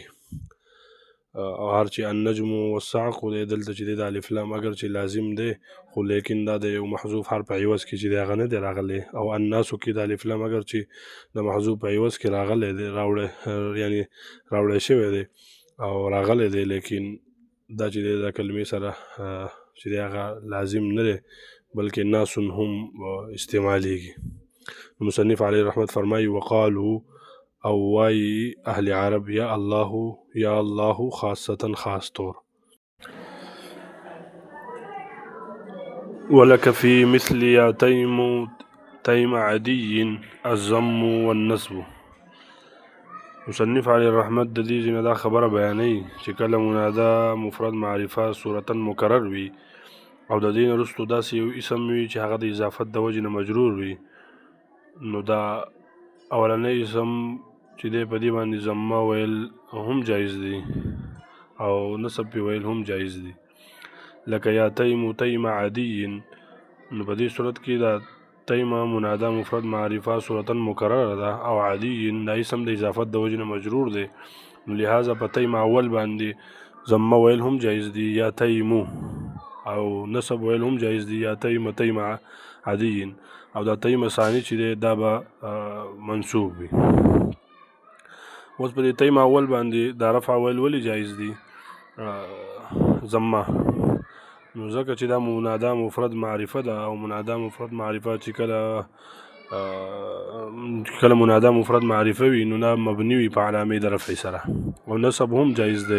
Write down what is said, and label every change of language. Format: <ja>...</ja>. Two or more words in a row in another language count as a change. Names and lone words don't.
<ps>او هر چې</ps> <ar>النجم والصعق</ar> <ps>دی دلته چې دی د الف لام اگر چې لازم دی خو لیکن دا د یو محذوف حرف په عوض کې چې دی هغه نه دی راغلی او الناسو کې د الف لام اگر چې د محذوف په عوض کې راغلی دی یعنی راوړی شوی دی او راغلی دی لیکن دا چې دی د کلمې سره چې دی هغه لازم نه دی بلکې ناسون هم استعمالیږي. مصنف علیه رحمت فرمایي وقالو او وای اهل عرب یا الله خاصتا خاص طور.</ps> <ar>ولك في مثل يا تيم عدي الضم والنصب</ar> <ps>مصنف علی رحمت د دې ځینې دا خبره بیانوي چې کله منادا مفرد معرفه صورتا مکرر وي او د دې نه وروسته داسې یو اسم وي چې هغه د اضافت د وجې نه مجرور وي، نو دا اولنی اسم چې دی په دې باندې ضمه ویل هم جایز دی او نصب پې ویل هم جایز دی، لکه یا تیم تیم عادی. نو په دې صورت کې دا تیم منادا مفرد معرفه صورتا مکرره ده او عادی دا اسم د اضافت د وجې نه مجرور دی، نو لہذا په تیم اول باندې ضمه ویل هم جایز دی یا تیمو، او نصب ویل هم جایز دی یا تیم تیم عادی، او دا تیم ثانی چې دی دا به منصوب وي. اوس په دې تیم اول باندې دا رفع ویل ولې جایز دی ضمه؟ نو ځکه چې دا منادا مفرد معرفه ده او منادا مفرد معرفه چې کله منادا مفرد معرفه وي نو دا مبني وي په علامې د رفع سره، او نصب هم جایز دی.</ps>